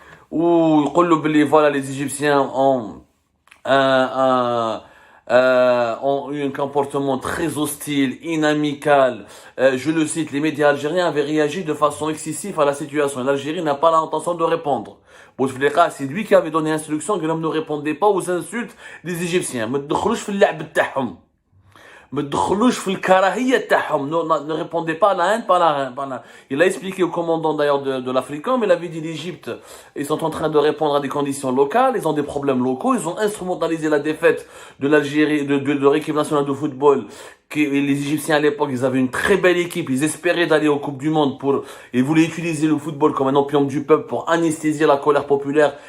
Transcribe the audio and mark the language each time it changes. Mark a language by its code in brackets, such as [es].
[fr] Où voilà, les Égyptiens ont eu un comportement très hostile, inamical. Je le cite, les médias algériens avaient réagi de façon excessive à la situation. L'Algérie n'a pas l'intention de répondre. Bouteflika, c'est lui qui avait donné l'instruction que l'homme ne répondait pas aux insultes des Égyptiens. [ar] ما تدخلوش في اللعب تاعهم. ما تدخلوش في الكراهية تاعهم. [fr] Ne répondez pas à la haine, pas à la... Il a expliqué au commandant d'ailleurs de l'African, mais il avait dit l'Égypte, ils sont en train de répondre à des conditions locales, ils ont des problèmes locaux, ils ont instrumentalisé la défaite de l'Algérie, de leur équipe nationale de football. Les Égyptiens à l'époque, ils avaient une très belle équipe, ils espéraient d'aller aux Coupes du Monde ils voulaient utiliser le football comme un opium du peuple pour anesthésier la colère populaire.